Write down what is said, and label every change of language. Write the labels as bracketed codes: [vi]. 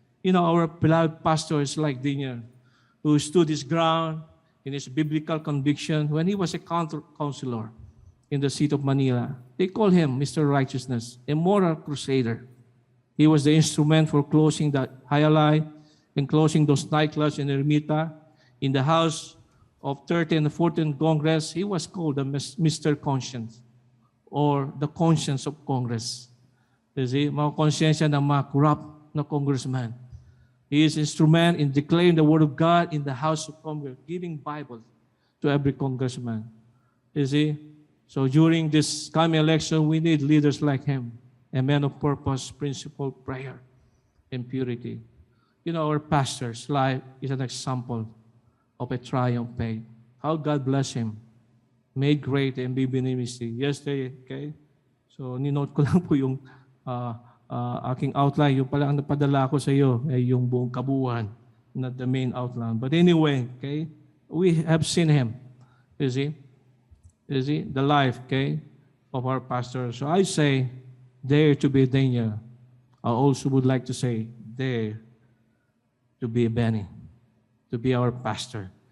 [en] Our beloved pastors like Daniel, who stood his ground in his biblical conviction when he was a counselor in the city of Manila. They call him Mr. Righteousness, a moral crusader. He was the instrument for closing the Hayalay and closing those nightclubs in Ermita. In the House of 13th and 14th Congress, he was called the Mr. Conscience or the conscience of Congress. You see, [tl] mga konsyensya ng mga corrupt na congressman. [en] He is instrument in declaring the Word of God in the House of Congress, giving Bible to every congressman. You see? So during this coming election, we need leaders like him, a man of purpose, principle, prayer, and purity. Our pastor's life is an example of a triumph faith. How God bless him. Made great and be ministry. Yesterday, okay? [tl] So, ninote ko lang po yung aking outline. Yung pala ang napadala ko sa iyo ay yung buong kabuuan, [en] not the main outline. But anyway, okay? We have seen him. You see? The life, okay, of our pastor. So I say, dare to be Daniel. I also would like to say, dare to be Benny, to be our pastor.